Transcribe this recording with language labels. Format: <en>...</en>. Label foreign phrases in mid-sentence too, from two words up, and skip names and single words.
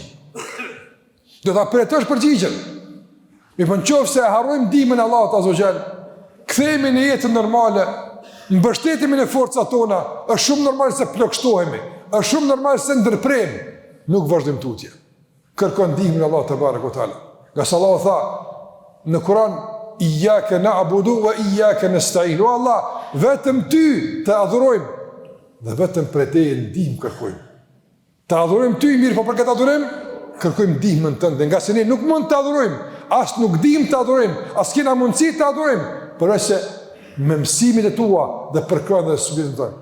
<sq>Do ta pretosh përgjigjen. Mi po nëse e harrojmë ndihmën e Allahut</sq> <ar>عز وجل,</ar> <sq>kthehemi në jetën normale, mbështetemi në forcat tona, është shumë normal se plagështohemi, është shumë normal se ndërprehemi, nuk vazhdojmë tutje. Kërkon ndihmën e Allahut te</sq> <ar>تبارك تعالى.</ar> <sq>Nga Allahu tha në Kur'an,</sq> <ar>إياك نعبد وإياك نستعين.</ar> <sq>O Allah, vetëm ty të adhurojmë dhe vetëm prej teje ndihmë kërkojmë. Të adhurojmë ty mirë, po për këtë adhurim kërkojmë ndihmën tënde, nga se ne nuk mund të adhurojmë, as nuk dim të adhurojmë, as kena mundësi të adhurojmë, përveç me mësimin e tua dhe përkrahjen e subitin tonë.</sq>